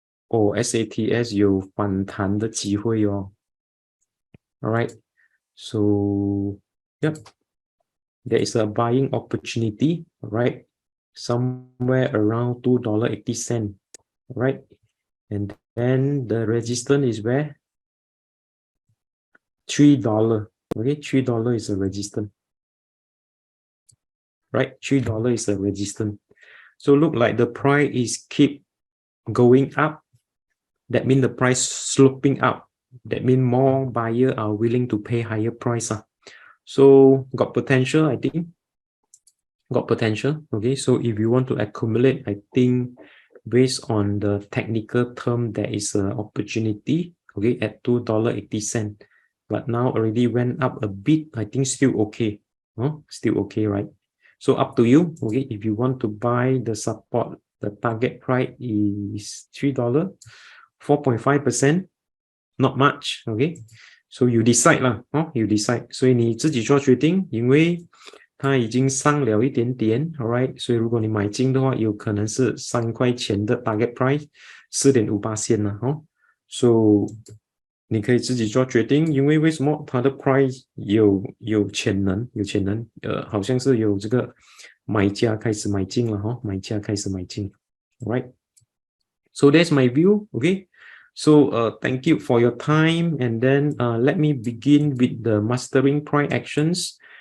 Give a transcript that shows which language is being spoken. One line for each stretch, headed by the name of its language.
Chinese: SATS 有反弹的机会哦。
English: All right. So, yep. There is a buying opportunity, right? Somewhere around $2.80, right? And then the resistance is where? $3. Okay, $3 is a resistance. Right? $3 is a resistance. So look like the price is keep going up. That means the price sloping up. That means more buyers are willing to pay higher price. So got potential, I think. Got potential. Okay, so if you want to accumulate, I think based on the technical term, there is an opportunity. Okay, at $2.80. But now already went up a bit. I think still okay. Still okay, right? So up to you. Okay, if you want to buy the support, the target price is $3, 4.5%. Not much. Okay, so you decide lah. You decide.
Chinese: 所以你自己做决定，因为它已经上了一点点 ，alright。所以如果你买进的话，有可能是3块钱的 target price， 4.58 啦。 So 你可以自己做决定，因为为什么它的 price 有潜能，好像是有这个买家开始买进了买家开始买进 ，right？
English: So that's my view, okay? So thank you for your time, and then let me begin with the mastering price actions.